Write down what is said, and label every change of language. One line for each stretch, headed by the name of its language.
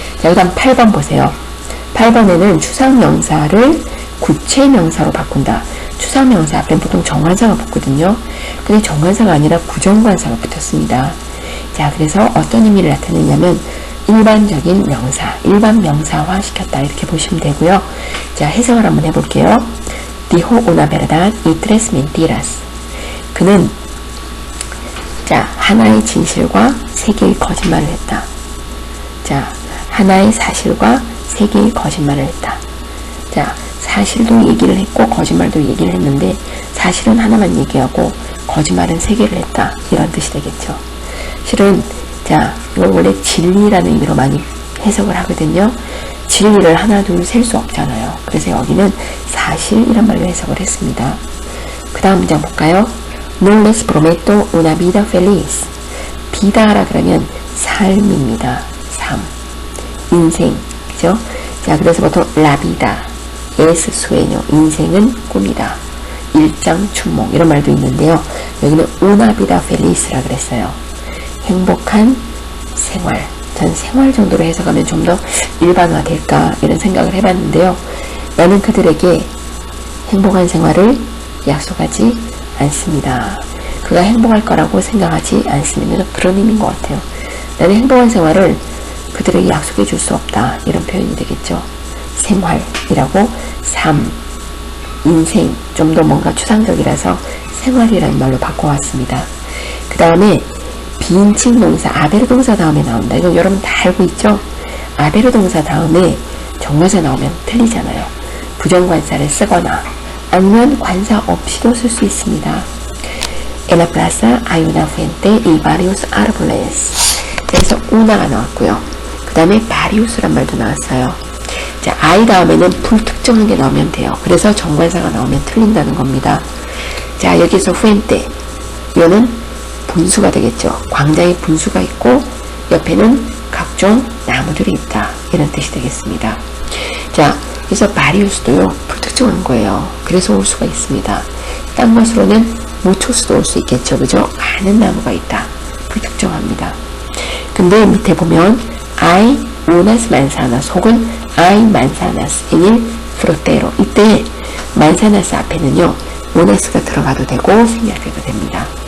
Korean: 자, 그 다음 8번 보세요. 8번에는 추상명사를 구체명사로 바꾼다. 추상명사 앞엔 보통 정관사가 붙거든요. 근데 정관사가 아니라 부정관사가 붙었습니다. 자, 그래서 어떤 의미를 나타내냐면 일반적인 명사, 일반 명사화 시켰다 이렇게 보시면 되고요. 자, 해석을 한번 해볼게요.
Spanish: Dijo una verdad y tres mentiras.
Korean: 그는 자, 하나의 진실과 세 개의 거짓말을 했다. 자, 하나의 사실과 세 개의 거짓말을 했다. 자, 사실도 얘기를 했고 거짓말도 얘기를 했는데 사실은 하나만 얘기하고 거짓말은 세 개를 했다. 이런 뜻이 되겠죠. 실은 자, 이걸 원래 진리라는 의미로 많이 해석을 하거든요. 진리를 하나 둘 셀 수 없잖아요. 그래서 여기는 사실이란 말로 해석을 했습니다. 그 다음 문장 볼까요?
Spanish: No les prometo una vida feliz.
Korean: 비다라 그러면 삶입니다. 삶, 인생, 그죠? 자, 그래서 보통
Spanish: la vida es sueño,
Korean: 인생은 꿈이다. 일장춘몽 이런 말도 있는데요. 여기는
Spanish: una vida feliz
Korean: 라 그랬어요. 행복한 생활. 전 생활 정도로 해석하면 좀 더 일반화될까 이런 생각을 해봤는데요. 나는 그들에게 행복한 생활을 약속하지 않습니다. 그가 행복할 거라고 생각하지 않습니다. 그런 의미인 것 같아요. 나는 행복한 생활을 그들에게 약속해 줄 수 없다. 이런 표현이 되겠죠. 생활이라고 삶, 인생 좀 더 뭔가 추상적이라서 생활이라는 말로 바꿔왔습니다. 그 다음에 비인칭 동사 아베르 동사 다음에 나온다. 이건 여러분 다 알고 있죠? 아베르 동사 다음에 정관사 나오면 틀리잖아요. 부정관사를 쓰거나 아니면 관사 없이도 쓸 수 있습니다.
Spanish: En la plaza hay una fuente y varios árboles.
Korean: 그래서 una가 나왔고요. 그 다음에 varios란 말도 나왔어요. 자, I 다음에는 불특정한 게 나오면 돼요. 그래서 정관사가 나오면 틀린다는 겁니다. 자, 여기서 fuente 이거는 분수가 되겠죠. 광장에 분수가 있고 옆에는 각종 나무들이 있다. 이런 뜻이 되겠습니다. 자, 그래서 바리우스도요. 불특정한 거예요. 그래서 올 수가 있습니다. 딴 것으로는 무초수도 올 수 있겠죠. 그죠? 많은 나무가 있다. 불특정합니다. 근데 밑에 보면
Spanish: hay unas manzanas
Korean: 혹은
Spanish: hay manzanas en el frutero.
Korean: 이때 manzanas 앞에는요. unas가 들어가도 되고 생략해도 됩니다.